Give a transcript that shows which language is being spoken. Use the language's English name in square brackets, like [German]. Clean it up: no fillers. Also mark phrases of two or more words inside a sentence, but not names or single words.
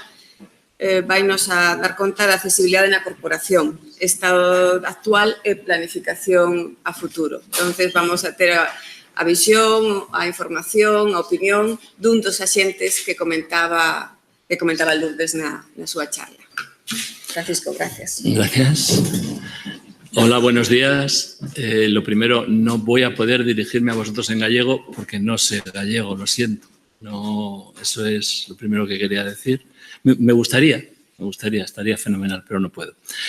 [Galician] Vai nos a dar conta da accesibilidade na corporación, estado actual e planificación a futuro. Entonces vamos a ter a visión, a información, a opinión dun dos axentes que comentaba Lourdes na súa charla. [Spanish] Francisco, gracias. Gracias. Hola, buenos días. Lo primero, no voy a poder dirigirme a vosotros en gallego porque no sé gallego, lo siento. No, eso es lo primero que quería decir. Me gustaría, estaría fenomenal, pero no puedo.